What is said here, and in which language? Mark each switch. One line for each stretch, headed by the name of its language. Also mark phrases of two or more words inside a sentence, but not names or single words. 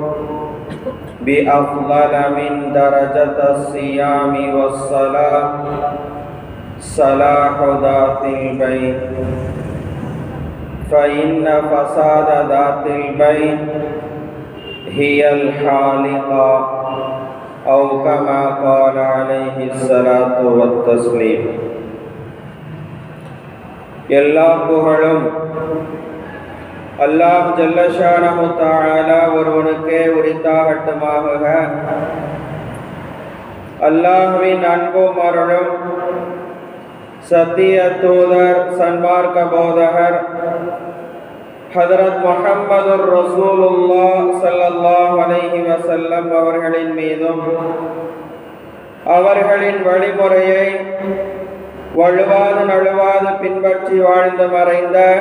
Arabic: بأفضل من درجة الصيام والصلاة صلاح ذات البين، فإن فساد ذات البين هي الحالقة، أو كما قال عليه الصلاة والتسليم.
Tamil: எல்லா புகழும் அல்லாஹ்
Arabic: جل شأنه تعالى
Tamil: ஒருவனுக்கே உரித்தாகட்டுமாக. அல்லாஹ்வின் அன்பும் அருளும் சத்திய தூதர் சன்மார்க்க போதகர் ஹதரத் முஹம்மதுர் ரசூலுல்லாஹ்
Arabic: صلى الله عليه وسلم
Tamil: அவர்களின் மீதும் அவர்களின் வழிமுறையை வழுவாது நழுவாது பின்பற்றி வாழ்ந்து மறைந்த